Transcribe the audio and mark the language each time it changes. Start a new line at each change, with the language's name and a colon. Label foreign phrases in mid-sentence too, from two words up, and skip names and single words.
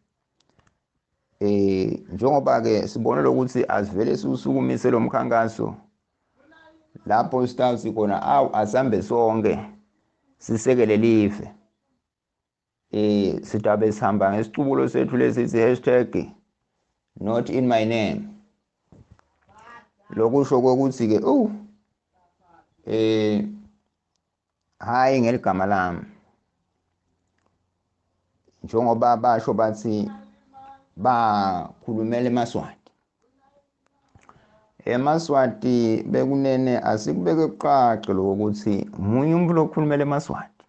Swati: Njengoba ke sibonela ukuthi asivele siusukumise lo mkhankaso lapho sitawuthi khona awu asambe sonke sisekele live. Sitabe sihamba ngesicubulo sethu lesithi
English: #not in my name.
Swati: Lokusho ukuthi ke hhayi ngeligama lami. Njengoba basho bathi bakhulumela eMaswati. eMaswati bekunene asikubeke kuqaqa lokuthi munye umuntu lokhulumela eMaswati.